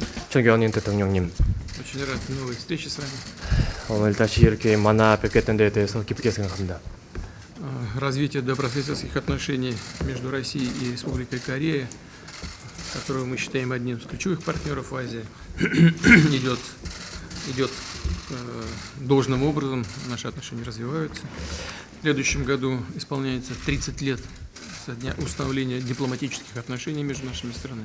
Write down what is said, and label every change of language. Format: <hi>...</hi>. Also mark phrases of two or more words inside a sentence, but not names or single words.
<ko>존경하는 대통령님,</ko> <ru>Очень рад новой встрече с вами.</ru> <ko>오늘 다시 이렇게 만나 뵙겠던 데에 대해서 기쁘게 생각합니다.</ko> <ru>Развитие добрососедских отношений между Россией и Республикой Корея, которую мы считаем одним из ключевых партнеров в Азии, идет должным образом, наши отношения развиваются. В следующем году исполняется 30 лет со дня установления дипломатических отношений между нашими странами.</ru>